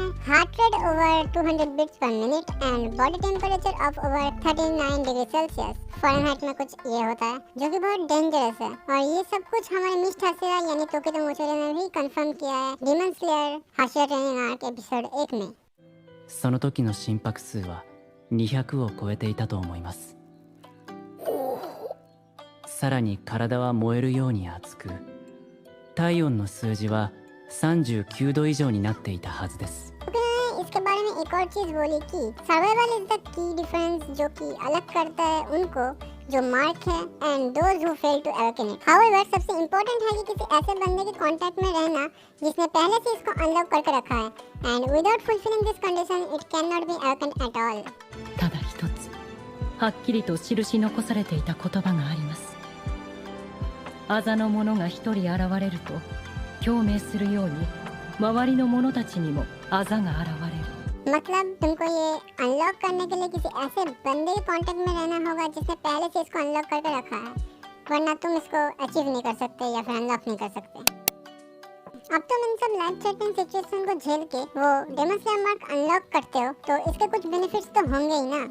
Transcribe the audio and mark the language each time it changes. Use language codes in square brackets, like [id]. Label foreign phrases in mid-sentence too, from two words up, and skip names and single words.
[en] heart rate over 200 beats per minute and body temperature of over 39 degree Celsius Fahrenheit [hi] में कुछ ये होता है, जो कि बहुत डेंजरस है। और ये सब कुछ हमारे मिस्ट हाशिरा यानी तोकितो मोचिरो ने भी कंफर्म किया है डेमन स्लेयर हाशिरा ट्रेनिंग आर्क एपिसोड 1 में। [ja] その時の心拍数は200を超えていたと思います。さらに体は燃えるように熱く、体温の数字は39度以上になっていたはずです。 [hi] इसके बारे में एक और चीज बोली कि [en] survival is the key difference, [hi] जो कि अलग करता है उनको जो मार्क है [en] and those who fail to awaken it. [hi] हाउएवर सबसे इम्पोर्टेंट है कि किसी ऐसे बंदे के कांटेक्ट में रहना जिसने पहले से इसको अनलॉक करके रखा है [en] and without fulfilling this condition it can not be awaken at all. [ja] ただ一つはっきりと印残されていた言葉があります。あざの者が一人現れると共鳴するように周りの者たちにもあざが現れる。 [hi] मतलब तुमको ये अनलॉक करने के लिए किसी ऐसे बंदे के कांटेक्ट में रहना होगा जिसने पहले से इसको अनलॉक करके रखा है, वरना तुम इसको अचीव नहीं कर सकते या फिर अनलॉक नहीं कर सकते। अब तुम इन सब [en] life threatening situation [hi] को झेल के वो डेमन स्लेयर मार्क अनलॉक करते हो तो इसके कुछ बेनिफिट्स तो होंगे ही ना।